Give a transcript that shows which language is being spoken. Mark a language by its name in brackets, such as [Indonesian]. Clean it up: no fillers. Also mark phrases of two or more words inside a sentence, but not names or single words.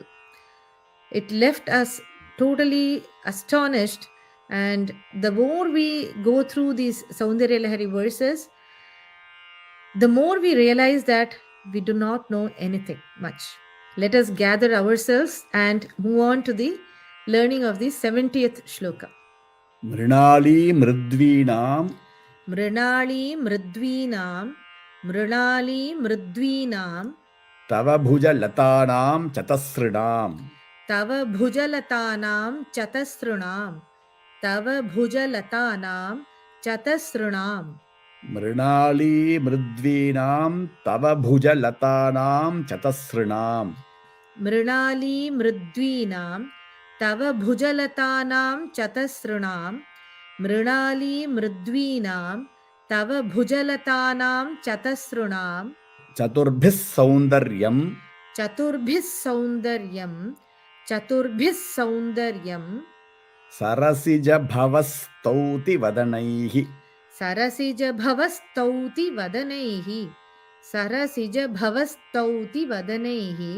[English] It left us totally astonished, and the more we go through these Soundaryalahari verses, the more we realize that we do not know anything much. Let us gather ourselves and move on to the learning of the 70th shloka. [Sanskrit] mṛṇālīmṛdvīnāṃ mṛṇālīmṛdvīnāṃ mṛṇālīmṛdvīnāṃ tava bhujalatānāṃ catasṛṇāṃ tava bhujalatānāṃ catasṛṇāṃ tava bhujalatānāṃ catasṛṇāṃ mṛṇālīmṛdvīnāṃ tava bhujalatānāṃ catasṛṇāṃ mṛṇālīmṛdvīnāṃ tava bhujalatānāṃ catasṛṇāṃ mṛṇālīmṛdvīnāṃ tava bhujalatānāṃ catasṛṇāṃ caturbhiḥ saundaryaṃ caturbhiḥ saundaryaṃ caturbhiḥ saundaryaṃ sarasijabhavaḥ stauti vadanaiḥ sarasijabhavaḥ stauti vadanaiḥ sarasijabhavaḥ stauti vadanaiḥ